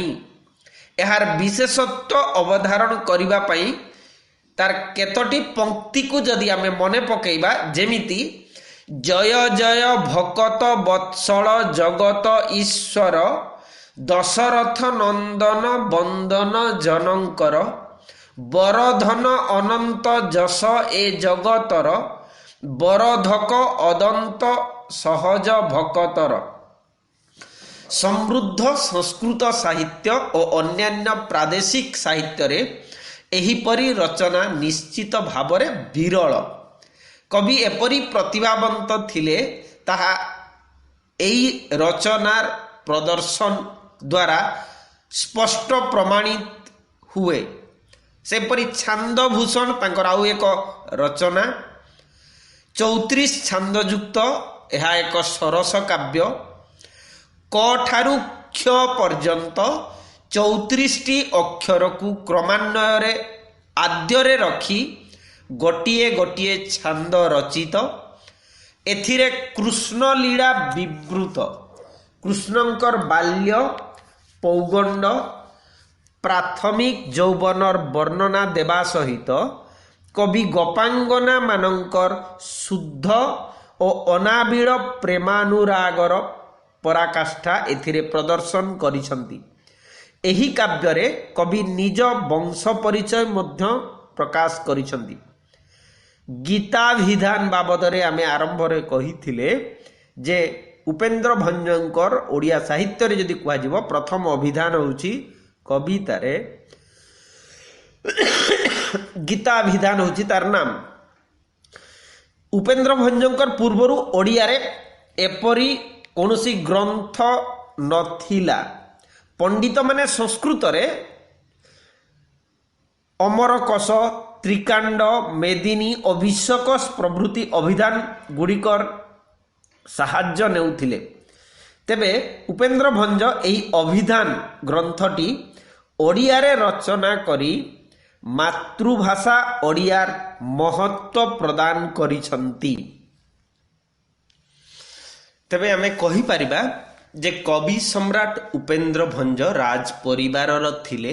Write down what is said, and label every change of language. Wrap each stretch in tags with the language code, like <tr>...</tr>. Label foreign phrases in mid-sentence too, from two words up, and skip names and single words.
<or>ଏହାର ବିଶେଷତ୍ୱ ଅବଧାରଣ କରିବା ପାଇଁ ତାର କେତୋଟି ପଂକ୍ତିକୁ ଯଦି ଆମେ ମନେ ପକାଇବା, ଯେମିତି ଜୟ ଜୟ ଭକତ ବତ୍ସଳ ଜଗତ ଈଶ୍ୱର ଦଶରଥ ନନ୍ଦନ ବନ୍ଦନ ଜନଙ୍କର ବରଧନ ଅନନ୍ତ ଯଶ ଏ ଜଗତର ବରଧକ ଅଦନ୍ତ ସହଜ ଭକତର। ସମୃଦ୍ଧ ସଂସ୍କୃତ ସାହିତ୍ୟ ଓ ଅନ୍ୟାନ୍ୟ ପ୍ରାଦେଶିକ ସାହିତ୍ୟରେ ଏହିପରି ରଚନା ନିଶ୍ଚିତ ଭାବରେ ବିରଳ। �କବି ଏପରି ପ୍ରତିଭାବନ୍ତ ଥିଲେ ତାହା ଏହି ରଚନାର ପ୍ରଦର୍ଶନ ଦ୍ୱାରା ସ୍ପଷ୍ଟ ପ୍ରମାଣିତ ହୁଏ। ସେପରି ଛାନ୍ଦଭୂଷଣ ତାଙ୍କର ଆଉ ଏକ ରଚନା 34 ଛାନ୍ଦଯୁକ୍ତ। ଏହା ଏକ ସରସ କାବ୍ୟ। କ ଠାରୁ କ୍ଷ ପର୍ଯ୍ୟନ୍ତ 34ଟି ଅକ୍ଷରକୁ କ୍ରମାନ୍ୱୟ ଆଦ୍ୟରେ ରଖି ଗୋଟିଏ ଗୋଟିଏ ଛାନ୍ଦ ରଚିତ। ଏଥିରେ କୃଷ୍ଣ ଲୀଳା ବିବୃତ। କୃଷ୍ଣଙ୍କର ବାଲ୍ୟ ପୌଗଣ୍ଡ ପ୍ରାଥମିକ ଯୌବନର ବର୍ଣ୍ଣନା ଦେବା ସହିତ କବି ଗୋପାଙ୍ଗନାମାନଙ୍କର ଶୁଦ୍ଧ ଓ ଅନାବିଳ ପ୍ରେମାନୁରାଗର ପରାକାଷ୍ଠା ଏଥିରେ ପ୍ରଦର୍ଶନ କରିଛନ୍ତି। ଏହି କାବ୍ୟରେ କବି ନିଜ ବଂଶ ପରିଚୟ ମଧ୍ୟ ପ୍ରକାଶ କରିଛନ୍ତି। ଗୀତାଭିଧାନ ବାବଦରେ ଆମେ ଆରମ୍ଭରେ କହିଥିଲେ ଯେ ଉପେନ୍ଦ୍ର ଭଞ୍ଜଙ୍କର ଓଡ଼ିଆ ସାହିତ୍ୟରେ ଯଦି କୁହାଯିବ ପ୍ରଥମ ଅଭିଧାନ ହେଉଛି କବିତାରେ ଗୀତାଭିଧାନ ହେଉଛି ତାର ନାମ। ଉପେନ୍ଦ୍ର ଭଞ୍ଜଙ୍କର ପୂର୍ବରୁ ଓଡ଼ିଆରେ ଏପରି କୌଣସି ଗ୍ରନ୍ଥ ନଥିଲା। ପଣ୍ଡିତମାନେ ସଂସ୍କୃତରେ ଅମରକୋଷ ତ୍ରିକାଣ୍ଡ ମେଦିନୀ ଅଭିଷେକସ ପ୍ରଭୃତି ଅଭିଧାନଗୁଡ଼ିକର ସାହାଯ୍ୟ ନେଉଥିଲେ। ତେବେ ଉପେନ୍ଦ୍ର ଭଞ୍ଜ ଏହି ଅଭିଧାନ ଗ୍ରନ୍ଥଟି ଓଡ଼ିଆରେ ରଚନା କରି ମାତୃଭାଷା ଓଡ଼ିଆର ମହତ୍ତ୍ୱ ପ୍ରଦାନ କରିଛନ୍ତି। ତେବେ ଆମେ କହିପାରିବା ଯେ କବି ସମ୍ରାଟ ଉପେନ୍ଦ୍ର ଭଞ୍ଜ ରାଜ ପରିବାରର ଥିଲେ।</or>